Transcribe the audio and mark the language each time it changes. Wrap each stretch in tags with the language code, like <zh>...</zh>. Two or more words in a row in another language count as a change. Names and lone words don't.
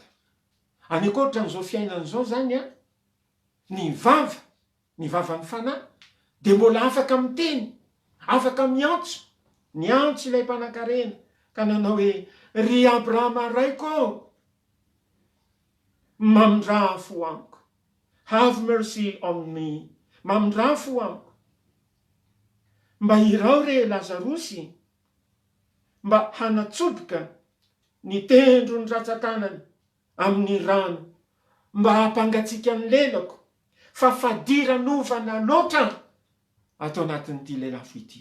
<mg>Any ankoatran'izao fiainan'izao zany a, ny vavan'ny fanahy dia mbola afaka miteny, afaka miantso. Niantso ilay mpanan-karena ka nanao hoe ry Abrahama raiko, mamindrafo amiko,</mg> <en>have mercy on me,</en> <mg>mamindrafo amiko, mba hirao re Lazarosy, mba hanatsoboka ny tendro ny ratsan-tanany amin'ny rano, mba hampangatsiaka ny lelako, fa fadiranovana loatra atao anatin'ity lelafo ity.</mg>